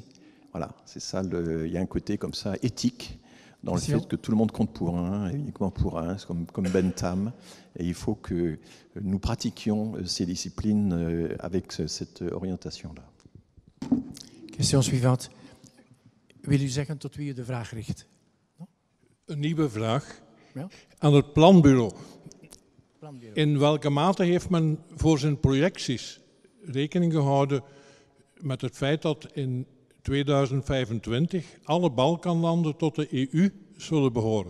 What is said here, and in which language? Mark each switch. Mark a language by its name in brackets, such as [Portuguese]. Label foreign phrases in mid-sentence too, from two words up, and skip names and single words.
[French] Voilà, c'est ça, il y a un côté comme ça éthique dans le fait que tout le monde compte pour un, et uniquement pour un, comme Bentham. Et il faut que nous pratiquions ces disciplines avec cette orientation-là. Question suivante. [Dutch] Wil u zeggen tot wie u de vraag richt? Een nieuwe vraag. Ja? Aan het planbureau. In welke mate heeft men voor zijn projecties rekening gehouden met het feit dat in 2025 alle Balkanlanden tot de EU zullen behoren?